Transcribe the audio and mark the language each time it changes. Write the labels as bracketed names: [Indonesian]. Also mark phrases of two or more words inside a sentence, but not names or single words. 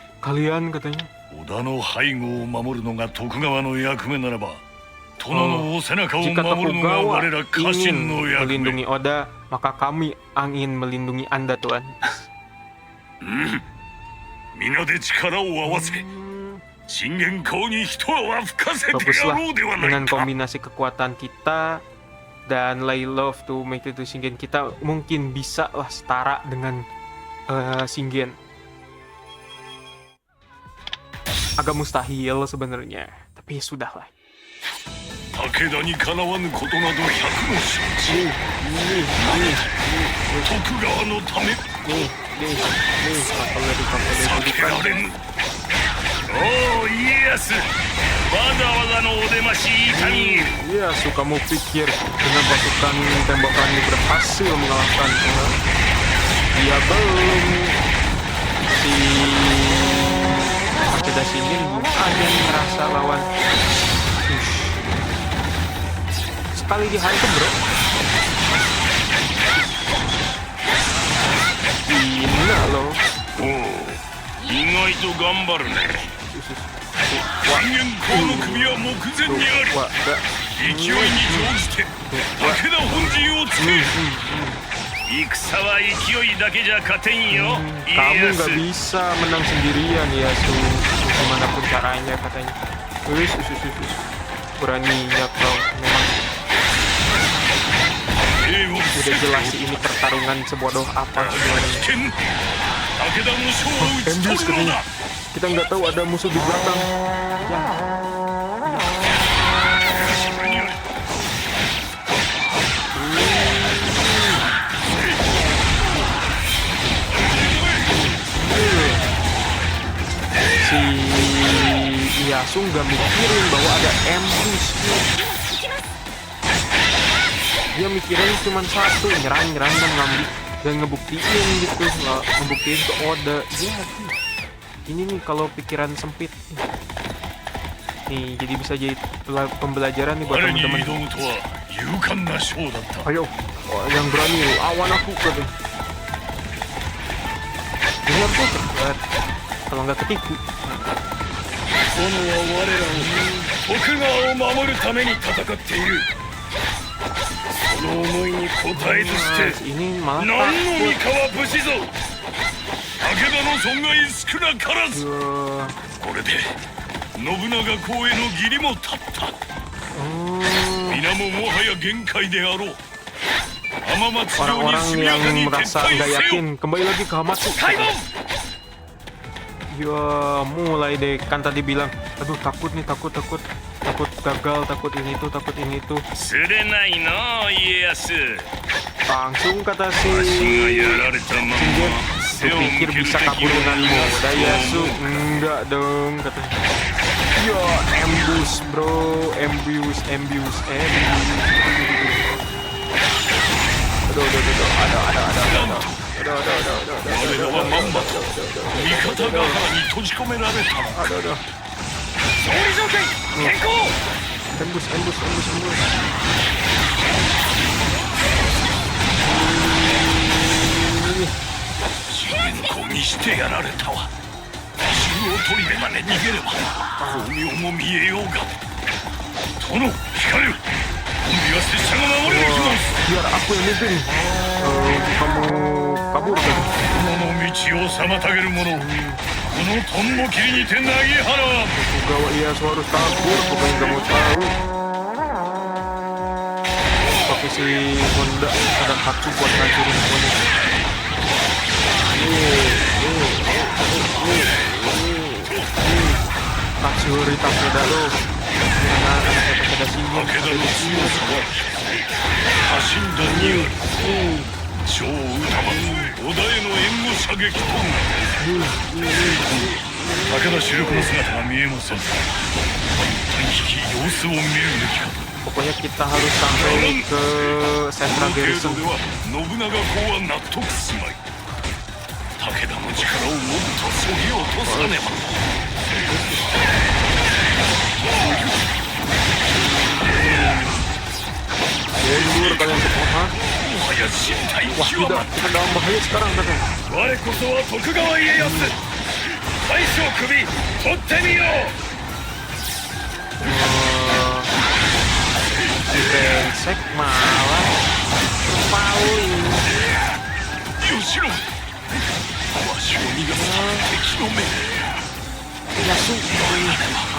[Indonesian] Kalian katanya, [Japanese] 織田の背後を守るのが徳川の役目ならば、殿のお背中を [Indonesian] jika [Japanese] 守るのが [Indonesian] Tokugawa [Japanese] 我ら家臣 [Indonesian] ingin [Japanese] の役目。 [Indonesian] melindungi Oda, maka kami ingin melindungi Anda, Tuan. [Japanese] 皆で力を合わせ、 信玄公に一泡吹かせてや [Indonesian] Baguslah [Japanese] ろうではない [Indonesian] dengan [Japanese] か。 [Indonesian] kombinasi kekuatan kita dan [English] lay love to make it to Shingen, [Indonesian] kita mungkin bisa lah setara dengan Shingen. Agak mustahil sebenarnya, tapi ya sudah lah. [Japanese] 武田にかなわぬことなど百も承知。徳川のため 避けられぬ。おお家康、わざわざのお出まし痛み。 [Indonesian] Ya, kamu pikir dengan pasukan tembakan ini berhasil mengalahkan dia belum. Si Takeda Shingen ada yang merasa lawan. Sekali dihantam bro. Gila loh. [Japanese] おお、意外と頑張るね。信玄公の首は目前にあり、 [Indonesian] Wah, [Japanese] 勢いに乗じて武田本陣をつけ。戦は勢いだけじゃ勝てんよ、 [Indonesian] kamu [Japanese] 家 [Indonesian] nggak [Japanese] 康。 [Indonesian] bisa menang sendirian ya dimanapun caranya katanya. Beraninya kau memang. Udah jelas sih ini pertarungan sebodoh apa sebenarnya. [Japanese] 武田の将を討ち [Indonesian] Ambius [Japanese] 取るの [Indonesian] katanya. [Japanese] だ。 [Indonesian] Kita nggak tahu ada musuh di belakang. Ya. [Japanese] それにより [Indonesian] Si Ieyasu nggak mikirin bahwa ada ambush. Dia mikirin cuma satu, nyerang dan ngambil dan ngebuktiin gitu, ngebuktiin ke Oda. Ya, ini nih kalau pikiran sempit. Nih, jadi bisa jadi pembelajaran nih buat [Japanese] 我に [Indonesian] teman-teman. [Japanese] 挑むとは勇敢な将だった。 [Indonesian] Ayo, yang berani lawan aku katanya. Ini harus cepat, kalau nggak ketipu. [Japanese] 殿は我らを徳川を守るために戦っている。その思いに応えずして [Indonesian] Ini malah [Japanese] 何の [Indonesian] takut. [Japanese] 三河武士ぞ。武田の損害少なからず。これで信長公への義理も立った。皆ももはや限界であろう。浜松城に [Indonesian] Orang-orang [Japanese] 速やか [Indonesian] yang [Japanese] に撤 [Indonesian] merasa [Japanese] 退 [Indonesian] nggak [Japanese] せよ。 [Indonesian] yakin kembali lagi ke Hamatsu. [Japanese] 開門 [Indonesian] Ya mulai deh, kan tadi bilang, aduh takut nih, takut gagal, takut ini itu. [Japanese] すれないの家康。 [Indonesian] Langsung kata [Japanese] わしが [Indonesian] si [Japanese] やられたまま [Indonesian] Shingen, [Japanese] 背を [Indonesian] lu [Japanese] 向 [Indonesian] pikir [Japanese] ける [Indonesian] bisa [Japanese] 敵を [Indonesian] kabur [Japanese] 逃 [Indonesian] denganmu? [Japanese] がす [Indonesian] Ieyasu, [Japanese] とは [Indonesian] enggak dong katanya. Ya ambush bro, ambush. Aduh. [Japanese] 我らはまんまと味方が原に閉じ込められた。勝利条件変更 [Indonesian] Ambush. Ini. [Japanese] 信玄公にしてやられたわ。中央砦まで逃げれば光明も見えようが。殿、光る。本日は拙者が守りに来ます。 [Indonesian] Biar aku yang mimpin. Kamu kabur kan? [Japanese] この道を妨げる者をこのトンボ切りにて投げ払わん。 [Indonesian] Pegawai Ieyasu harus kabur, pokoknya nggak mau tahu. Pakai si Honda ada Katsu buat ngancurin semuanya. Katsu Rita Takeda lo. Anak-anak Takeda sini. [Japanese] 武田の強さは家臣団にある。超歌は織田への援護射撃と武田主力の姿が見えません。一旦引き様子を見るべきかと。 [Indonesian] Pokoknya kita harus sampai ke [Japanese] こ [Indonesian] Central [Japanese] の程 [Indonesian] Garrison. [Japanese] 度では信長公は納得すまい。武田の力をもっとそぎ落とさねば。 [Indonesian] Mundur kalian semua. [Japanese] もはや身体 [Indonesian] Wah [Japanese] 極 [Indonesian] tidak, [Japanese] まっ [Indonesian] kita dalam bahaya sekarang katanya. [Japanese] 我こそは徳川家康大将首取ってみよう [Indonesian] Si brengsek malah paling. [Japanese] 吉野、わしを逃がす敵の目。 [Indonesian] Ieyasu.